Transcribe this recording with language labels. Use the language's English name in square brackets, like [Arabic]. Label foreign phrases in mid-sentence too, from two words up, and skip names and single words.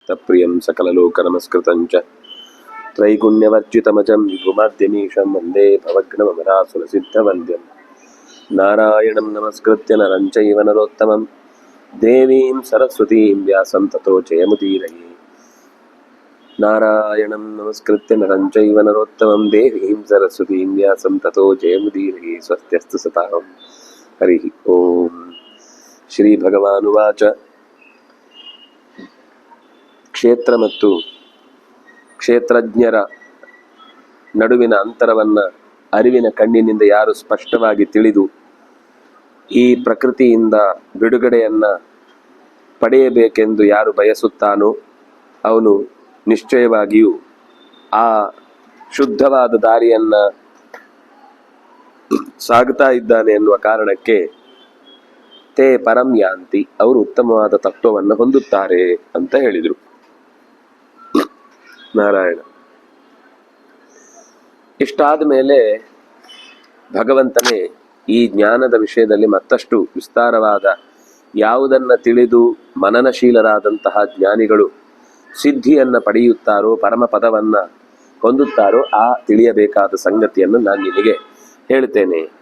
[Sanskrit] ತತ್ಪ್ರಿಯಂ ಸಕಲಲೋಕನಮಸ್ಕೃತಂ ಚ ತ್ರೈಗುಣ್ಯವರ್ಜಿತಮಜಂ ವಿಭುಮಾದ್ಯಮೀಶಂ ವಂದೇ ಭವಗ್ನಮರಾಸುರಸಿದ್ಧವಂದ್ಯಂ ನಾರಾಯಣಂ ನಮಸ್ಕೃತ್ಯ ನರಂ ಚೈವ ನರೋತ್ತಮಂ ದೇವೀಂ ಸರಸ್ವತೀಂ ವ್ಯಾಸಂ ತತೋ ಜಯಮುದೀರಯೇ. ನಾರಾಯಣಂ ನಮಸ್ಕೃತ್ಯ ನರಂ ಚೈವ ನರೋತ್ತಮಂ ದೇವೀಂ ಸರಸ್ವತೀಂ ವ್ಯಾಸಂ ತತೋ ಜಯಮುದೀರಯೇ. ಸ್ವಸ್ತ್ಯಸ್ತು ಸತಾಂ. ಹರಿ ಓಂ. ಶ್ರೀ ಭಗವಾನುವಾಚ. [Kannada] ಕ್ಷೇತ್ರ ಮತ್ತು ಕ್ಷೇತ್ರಜ್ಞರ ನಡುವಿನ ಅಂತರವನ್ನು ಅರಿವಿನ ಕಣ್ಣಿನಿಂದ ಯಾರು ಸ್ಪಷ್ಟವಾಗಿ ತಿಳಿದು ಈ ಪ್ರಕೃತಿಯಿಂದ ಬಿಡುಗಡೆಯನ್ನು ಪಡೆಯಬೇಕೆಂದು ಯಾರು ಬಯಸುತ್ತಾನೋ ಅವನು ನಿಶ್ಚಯವಾಗಿಯೂ ಆ ಶುದ್ಧವಾದ ದಾರಿಯನ್ನು ಸಾಗುತ್ತಾ ಇದ್ದಾನೆ ಎನ್ನುವ ಕಾರಣಕ್ಕೆ [Sanskrit] ತೇ ಪರಂ ಯಾಂತಿ, [Kannada] ಅವರು ಉತ್ತಮವಾದ ತತ್ವವನ್ನು ಹೊಂದುತ್ತಾರೆ ಅಂತ ಹೇಳಿದರು. ನಾರಾಯಣ. ಇಷ್ಟಾದ ಮೇಲೆ ಭಗವಂತನೇ ಈ ಜ್ಞಾನದ ವಿಷಯದಲ್ಲಿ ಮತ್ತಷ್ಟು ವಿಸ್ತಾರವಾದ, ಯಾವುದನ್ನ ತಿಳಿದು ಮನನಶೀಲರಾದಂತಹ ಜ್ಞಾನಿಗಳು ಸಿದ್ಧಿಯನ್ನು ಪಡೆಯುತ್ತಾರೋ, ಪರಮ ಪದವನ್ನು ಹೊಂದುತ್ತಾರೋ ಆ ತಿಳಿಯಬೇಕಾದ ಸಂಗತಿಯನ್ನು ನಾನು ನಿನಗೆ ಹೇಳ್ತೇನೆ.